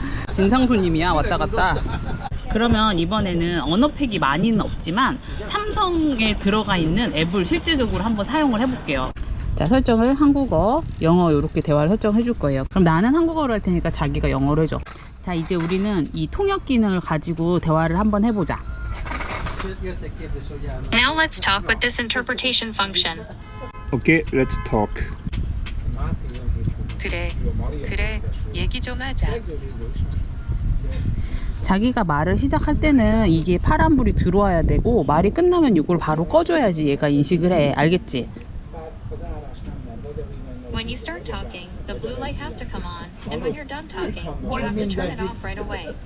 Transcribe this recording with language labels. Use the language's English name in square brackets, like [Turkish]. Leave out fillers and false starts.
[Korean] 진상 손님이야 왔다 갔다. 그러면 이번에는 언어팩이 많이는 없지만 삼성에 들어가 있는 앱을 실제적으로 한번 사용을 해볼게요. 자, 설정을 한국어, 영어 이렇게 대화를 설정해 줄 거예요. 그럼 나는 한국어로 할 테니까 자기가 영어로 해줘. 자, 이제 우리는 이 통역 기능을 가지고 대화를 한번 해보자. [English] Now let's talk with this interpretation function. 오케이, let's talk. [Korean] 그래, 얘기 좀 하자. 자기가 말을 시작할 때는 이게 파란불이 들어와야 되고 말이 끝나면 이걸 바로 꺼줘야지 얘가 인식을 해. 알겠지? [English] When you start talking, the blue light has to come on, and when you're done talking, you have to turn it off right away.